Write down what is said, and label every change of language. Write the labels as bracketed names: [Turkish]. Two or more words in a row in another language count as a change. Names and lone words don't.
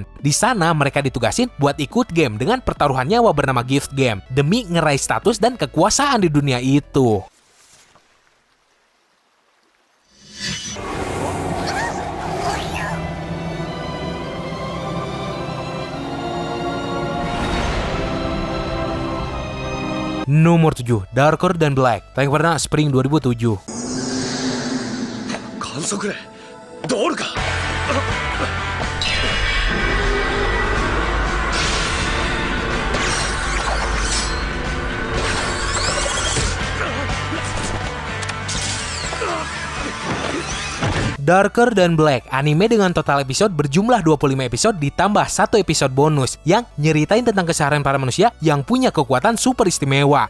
[Indonesian] Di sana mereka ditugasin buat ikut game dengan pertaruhan nyawa bernama Gift Game demi ngeraih status dan kekuasaan di dunia itu. Nomor 7, Darker Than Black. Tayang perdana Spring 2007. [Japanese] 観測例ドールか。 [Indonesian] Darker Than Black, anime dengan total episode berjumlah 25 episode ditambah 1 episode bonus yang nyeritain tentang keseharian para manusia yang punya kekuatan super istimewa.